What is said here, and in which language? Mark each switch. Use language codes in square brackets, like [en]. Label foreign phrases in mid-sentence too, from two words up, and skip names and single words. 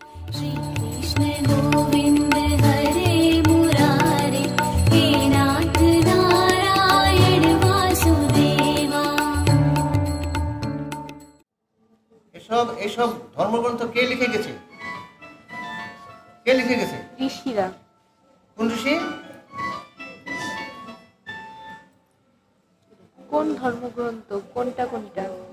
[sa] श्री कृष्ण गोविंद हरे मुरारे हे नाथ नारायण वासुदेवा। [bn] এসব ধর্মগ্রন্থ কে লিখে গেছে? কে লিখে গেছে? ঋষিরা। কোন ঋষি? কোন ধর্মগ্রন্থ কোনটা কোনটা?